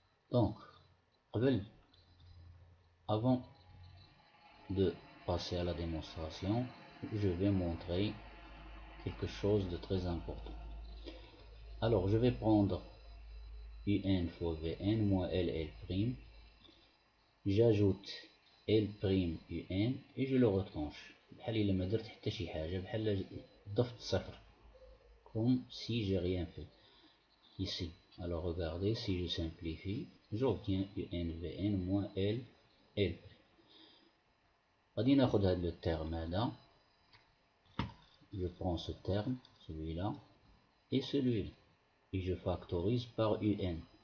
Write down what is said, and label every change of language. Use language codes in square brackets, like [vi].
[fr] Donc, avant de passer à la démonstration, je vais montrer quelque chose de très important. Alors, je vais prendre UN fois Vn moins LL', j'ajoute L' UN et je le retranche. [ar] بحال إلا ما درت حتى شي حاجة، بحال ضفت صفر. [fr] Comme si j'ai rien fait ici. Alors regardez, si je simplifie, j'obtiens UN-Vn moins L'. [ar] غادي ناخد هذا [fr] le terme هذا، je prends ce terme, celui-là, et celui-là, et je factorise par UN.